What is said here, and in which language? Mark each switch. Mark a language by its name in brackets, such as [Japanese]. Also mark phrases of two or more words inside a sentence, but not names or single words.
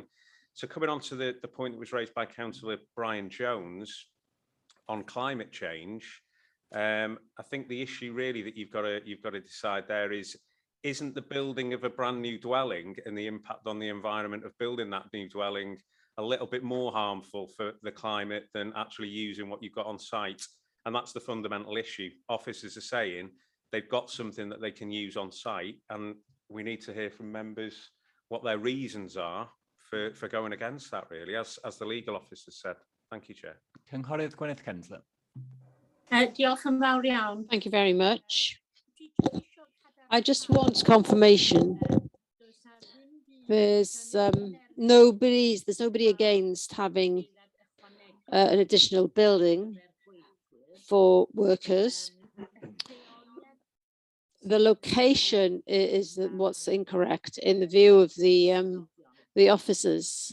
[English] So coming on to the point that was raised by Councillor Brian Jones on climate change, I think the issue really that you've got to decide there isn't the building of a brand new dwelling and the impact on the environment of building that new dwelling a little bit more harmful for the climate than actually using what you've got on site. And that's the fundamental issue. Officers are saying they've got something that they can use on site, and we need to hear from members what their reasons are for going against that, really, as the legal officer said. Thank you, Chair. [Welsh] Cynghorydd Gwyneth Kensler. Diolch yn fawr iawn. [English] Thank you very much. I just want confirmation. There's nobody against having an additional building for workers. The location is what's incorrect in the view of the officers.